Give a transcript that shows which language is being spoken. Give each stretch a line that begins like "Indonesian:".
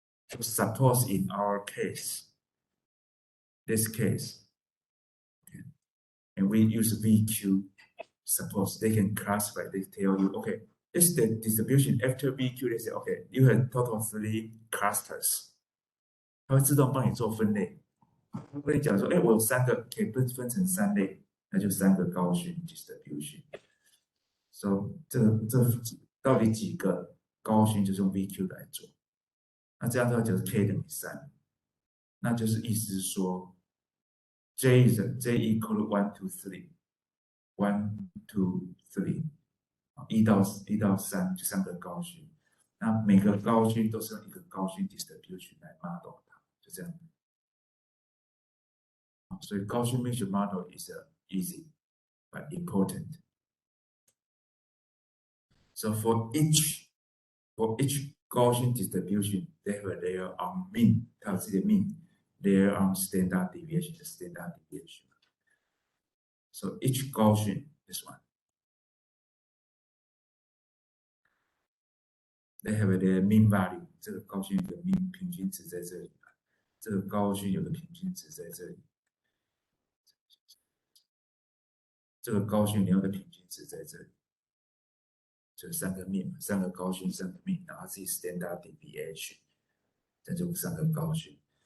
English: So suppose in our case, this case, okay, and we use VQ, suppose they can classify, they tell you, okay, this is the distribution after VQ, they say, okay, you have total 3 clusters.
Chinese: 它会自动帮你做分类。它会讲说，我有3个可以分成3类，那就3个Gaussian distribution。 So 这到底几个Gaussian就是用 VQ 来做？那这样的话就是 K 等于3，那就是意思是说
English: J equal to 1 to 3， 1 to 3，
Chinese: 1到3就3个Gaussian。那每个Gaussian都是用一个Gaussian distribution来 model 它，就这样。
English: 所以 Gaussian mixture model is easy but important. So for each Gaussian distribution, they have their own mean,
Chinese: 它有自己的
English: mean, their own standard deviation, the standard deviation. So each Gaussian, this one, they have their mean value.
Chinese: 这个Gaussian有个 mean 平均值在这里，这个Gaussian有个平均值在这里，这个Gaussian有个平均值在这里。就3个面，3个Gaussian，3个面，然后自己 standard deviation， 这就3个Gaussian。